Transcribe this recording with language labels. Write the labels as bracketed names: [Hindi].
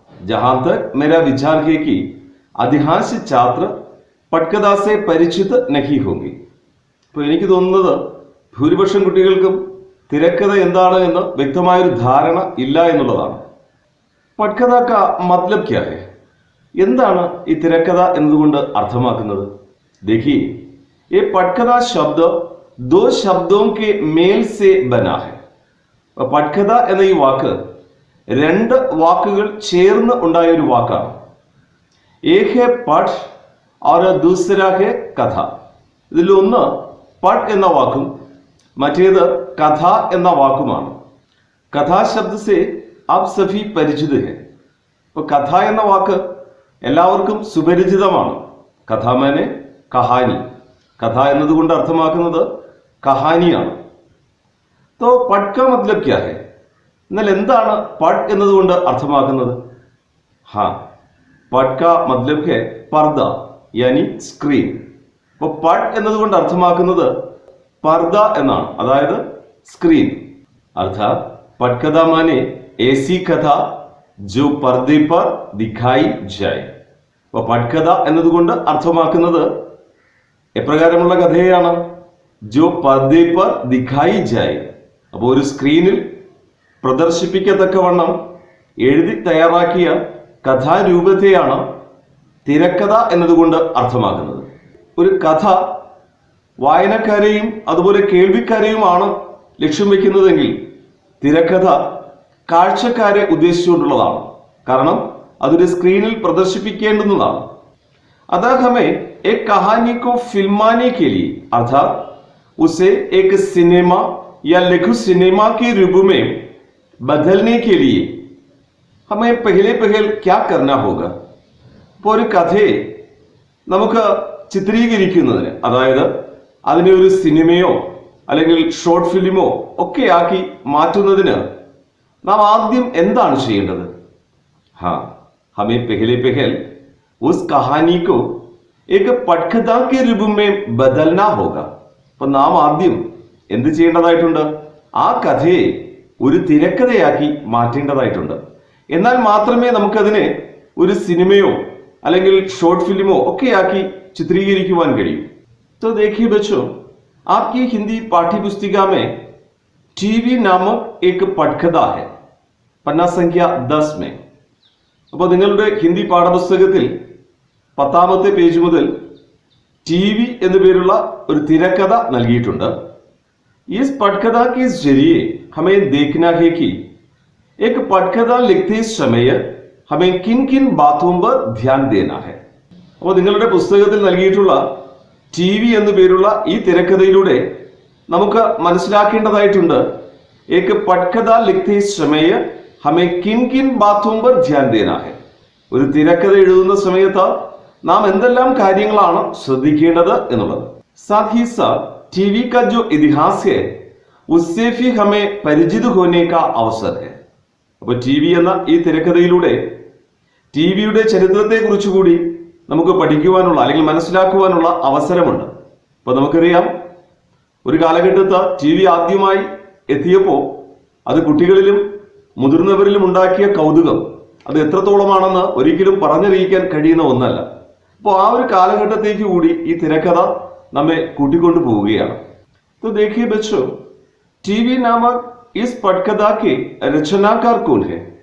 [Hindi] जहां तक मेरा विचार है कि अधिकांश छात्र पटकथा से परिचित नहीं होंगे. [Malayalam] അപ്പോൾ എനിക്ക് തോന്നുന്നത് ഭൂരിപക്ഷം കുട്ടികൾക്കും തിരക്കഥ എന്താണ് എന്ന് വ്യക്തമായൊരു ധാരണ ഇല്ല എന്നുള്ളതാണ്. [Hindi] പട്കഥ കാ മത്ലബ് ക്യാ ഹൈ? [Malayalam] എന്താണ് ഈ തിരക്കഥ എന്നതുകൊണ്ട് അർത്ഥമാക്കുന്നത്? [Hindi] देखिए, ये पटकथा शब्द दो शब्दों के मेल से बना है. [Malayalam] പട്കഥ എന്ന ഈ വാക്ക് രണ്ട് വാക്കുകൾ ചേർന്ന് ഉണ്ടായ ഒരു വാക്കാണ്. [Hindi] ഏക് ഹെ പട്ട് और दूसरा है കഥ. [Malayalam] ഇതിലൊന്ന് പട്ട് എന്ന വാക്കും മറ്റേത് കഥ എന്ന വാക്കുമാണ്. [Hindi] കഥാ ശബ്ദ സെ ആപ് സഭി പരിചിത് ഹെ. [Malayalam] അപ്പോൾ കഥ എന്ന വാക്ക് എല്ലാവർക്കും സുപരിചിതമാണ്. [Hindi] കഥ മാനെ കഹാനി. [Malayalam] കഥ എന്നതുകൊണ്ട് അർത്ഥമാക്കുന്നത് കഹാനിയാണ്. [Hindi] तो पट का मतलब क्या है? [Malayalam] എന്നാൽ എന്താണ് പട്ട് എന്നതുകൊണ്ട് അർത്ഥമാക്കുന്നത്? [Hindi] പട്ട് का मतलब है पर्दा यानी स्क्रीन. [Malayalam] അപ്പോൾ പട്ട് എന്നതുകൊണ്ട് അർത്ഥമാക്കുന്നത് पर्दा എന്നാണ്, അതായത് സ്ക്രീൻ. [Hindi] अर्थात पटकथा माने ऐसी कथा जो पर्दे पर दिखाई जाए. [Malayalam] അപ്പോൾ പട്കഥ എന്നതുകൊണ്ട് അർത്ഥമാക്കുന്നത് എപ്രകാരമുള്ള കഥയാണ്? [Hindi] ജോ പർദേ പർ ദിഖായി ജായ്. [Malayalam] അപ്പോൾ ഒരു സ്ക്രീനിൽ പ്രദർശിപ്പിക്കത്തക്കവണ്ണം എഴുതി തയ്യാറാക്കിയ കഥാരൂപത്തെയാണ് തിരക്കഥ എന്നതുകൊണ്ട് അർത്ഥമാക്കുന്നത്. ഒരു കഥ വായനക്കാരെയും അതുപോലെ കേൾവിക്കാരെയുമാണ് ലക്ഷ്യം വെക്കുന്നതെങ്കിൽ തിരക്കഥ കാഴ്ചക്കാരെ ഉദ്ദേശിച്ചുകൊണ്ടുള്ളതാണ്. കാരണം അതൊരു സ്ക്രീനിൽ പ്രദർശിപ്പിക്കേണ്ടുന്നതാണ്. [Hindi] अतः हमें एक कहानी को फिल्माने के लिए अर्थात उसे एक सिनेमा या लघु सिनेमा के रूप में बदलने के लिए हमें पहले क्या करना होगा? [Malayalam] ഇപ്പോൾ ഒരു കഥയെ നമുക്ക് ചിത്രീകരിക്കുന്നതിന്, അതായത് അതിനെ ഒരു സിനിമയോ അല്ലെങ്കിൽ ഷോർട്ട് ഫിലിമോ ഒക്കെ ആക്കി മാറ്റുന്നതിന് നാം ആദ്യം എന്താണ് ചെയ്യേണ്ടത്? [Hindi] हमें पहले उस कहानी को एक पटकथा के रूप में बदलना होगा. [Malayalam] അപ്പോൾ നാം ആദ്യം എന്ത് ചെയ്യേണ്ടതായിട്ടുണ്ട്? ആ കഥയെ ഒരു തിരക്കഥയാക്കി മാറ്റേണ്ടതായിട്ടുണ്ട്. എന്നാൽ മാത്രമേ നമുക്കതിനെ ഒരു സിനിമയോ അല്ലെങ്കിൽ ഷോർട്ട് ഫിലിമോ ഒക്കെയാക്കി ചിത്രീകരിക്കുവാൻ കഴിയും. [Hindi] तो देखिए बच्चों, आपकी हिंदी पाठ्यपुस्तिका में TV नामक एक पटकथा है, पन्ना संख्या 10 में. [Malayalam] അപ്പോൾ നിങ്ങളുടെ ഹിന്ദി പാഠപുസ്തകത്തിൽ 10ാമത്തെ പേജ് മുതൽ TV എന്ന പേരുള്ള ഒരു തിരക്കഥ നൽകിയിട്ടുണ്ട്. [Hindi] इस पटकथा के जरिए हमें देखना है कि एक पटकथा लिखते समय हमें किन किन बातों पर ध्यान देना है. [Malayalam] അപ്പോൾ നിങ്ങളുടെ പുസ്തകത്തിൽ നൽകിയിട്ടുള്ള TV എന്ന പേരുള്ള ഈ തിരക്കഥയിലൂടെ നമുക്ക് മനസ്സിലാക്കേണ്ടതായിട്ടുണ്ട് [Hindi] एक पटकथा लिखते समय हमें किन किन बातों पर ध्यान देना है. [Malayalam] ഒരു തിരക്കഥ എഴുതുന്ന സമയത്ത് നാം എന്തെല്ലാം കാര്യങ്ങളാണ് ശ്രദ്ധിക്കേണ്ടത് എന്നുള്ളത്. [Hindi] साथ ही साथ TV का जो इतिहास है उससे भी हमें परिचित होने का अवसर है. [Malayalam] അപ്പോൾ TV എന്ന ഈ തിരക്കഥയിലൂടെ TVയുടെ ചരിത്രത്തെ കുറിച്ച് കൂടി നമുക്ക് പഠിക്കുവാനുള്ള അല്ലെങ്കിൽ മനസ്സിലാക്കുവാനുള്ള അവസരമുണ്ട്. അപ്പോൾ നമുക്കറിയാം, ഒരു കാലഘട്ടത്ത് TV ആദ്യമായി എത്തിയപ്പോൾ അത് കുട്ടികളിലും മുതിർന്നവരിലും ഉണ്ടാക്കിയ കൗതുകം അത് എത്രത്തോളമാണെന്ന് ഒരിക്കലും പറഞ്ഞറിയിക്കാൻ കഴിയുന്ന ഒന്നല്ല. അപ്പോൾ ആ ഒരു കാലഘട്ടത്തേക്ക് കൂടി ഈ തിരക്കഥ നമ്മെ കൂട്ടിക്കൊണ്ടു പോവുകയാണ്. [Hindi] तो देखिए बच्चों, टीवी नामक इस पटकथा के रचनाकार कौन है?